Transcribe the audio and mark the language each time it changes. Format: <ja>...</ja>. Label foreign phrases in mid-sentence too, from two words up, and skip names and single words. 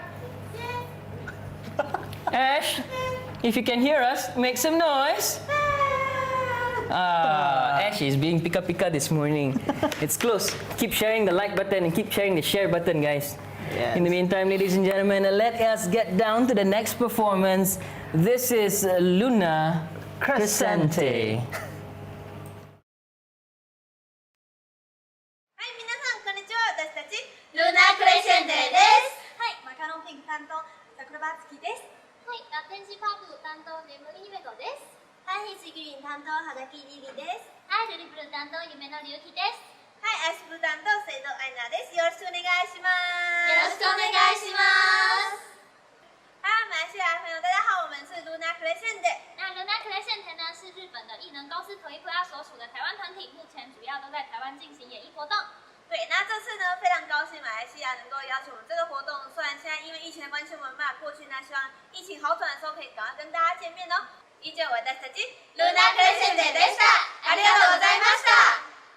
<en>Ash, if you can hear us, make some noise. Ash is being pika-pika this morning. It's close. Keep sharing the like button and keep sharing the share button, guys. Yes. In the meantime, ladies and gentlemen, let us get down to the next performance. This is Luna Crescente.</en> <ja>ルナクレシェンテです。はい、マカロンピンク担当桜庭月です。はい、ラテンジパープ担当眠り姫子です。はい、ヒシグリーン担当はがきリリです。はい、ルリプル担当夢のりゆきです。はい、アッシュブ担当聖堂アイナです。よろしくお願いします。よろしくお願いします。</ja> <zh>嗨，马来西亚朋友，大家好，我们是 Luna Crescente。那 Luna Crescente 呢是日本的艺能公司Toypra所属的台湾团体，目前主要都在台湾进行演艺活动。对，那这次呢非常高兴马来西亚能够邀请我们这个活动，虽然现在因为疫情的关系我们没办法过去，那希望疫情好转的时候可以赶快跟大家见面哦。</zh> <ja>以上私たち Luna Crescente でした。ありがとうございました。</ja>